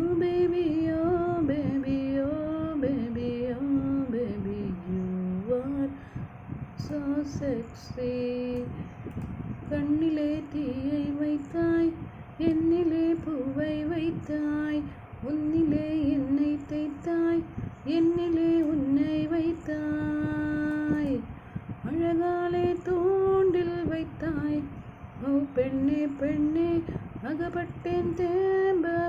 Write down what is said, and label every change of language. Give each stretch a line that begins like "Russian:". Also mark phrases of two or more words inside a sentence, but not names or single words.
English: baby, oh baby, oh baby, oh baby, you are so sexy.
Tamil: கண்ணிலே தீயை வைத்தாய், என்னிலே பூவை வைத்தாய், உன்னிலே என்னை தேய்த்தாய், என்னிலே உன்னை வைத்தாய், அழகாலே தூண்டில் வைத்தாய், ஓ பெண்ணே பெண்ணே அகப்பட்டேன் தேம்ப